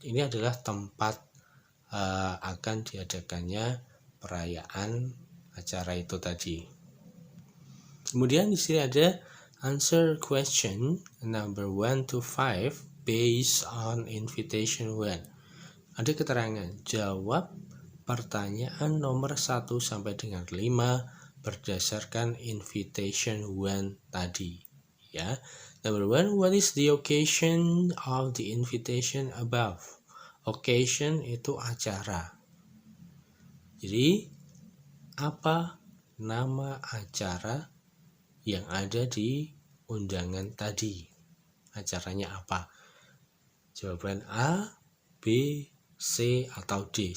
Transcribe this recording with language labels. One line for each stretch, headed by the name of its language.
Indonesian: Ini adalah tempat akan diadakannya perayaan acara itu tadi. Kemudian di sini ada
English: answer question number 1 to 5 based on invitation one.
Indonesian: Ada keterangan jawab pertanyaan nomor 1 sampai dengan 5 berdasarkan invitation one tadi. Ya.
English: Number 1, what is the occasion of the invitation above?
Indonesian: Occasion itu acara. Jadi, apa nama acara yang ada di undangan tadi? Acaranya apa? Jawaban A, B, C, atau D.